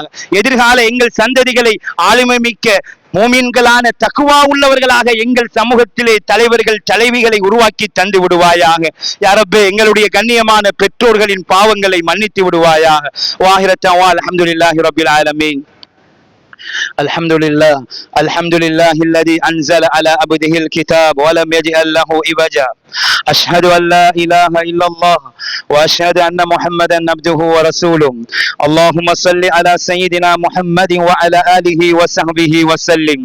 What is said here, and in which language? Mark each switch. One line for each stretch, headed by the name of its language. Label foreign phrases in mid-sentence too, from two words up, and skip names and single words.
Tamil: எதிர்கால எங்கள் சந்ததிகளை ஆளுமை மிக்க மூமின்களான தக்குவா உள்ளவர்களாக எங்கள் சமூகத்திலே தலைவர்கள் தலைவிகளை உருவாக்கி தந்து விடுவாயாக. யா ரப்பே, எங்களுடைய கண்ணியமான பெற்றோர்களின் பாவங்களை மன்னித்து விடுவாயாக.
Arabic: والآخرة الحمد لله رب العالمين. الحمد لله الذي أنزل على عبده الكتاب ولم يجعل له عوجا. أشهد أن لا إله إلا الله وأشهد أن محمدا عبده ورسوله. اللهم صل على سيدنا محمد وعلى آله وصحبه وسلم.